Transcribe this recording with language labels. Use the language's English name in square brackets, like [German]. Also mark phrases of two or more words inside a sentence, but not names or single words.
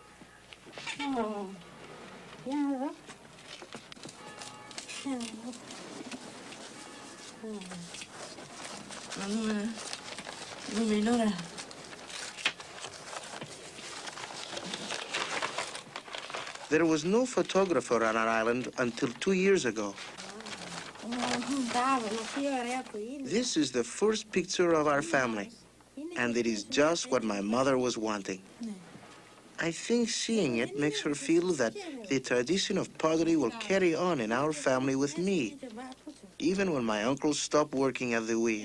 [Greek] Για να δω. Να δούμε, είναι ωραία. [English] There was no photographer on our island until 2 years ago. [Greek] Μπράβο, τι ωραία που είναι. [English] This is the first picture of our family, and it is just what my mother was wanting. I think seeing it makes her feel that the tradition of pottery will carry on in our family with me, even when my uncle stopped working at the wheel.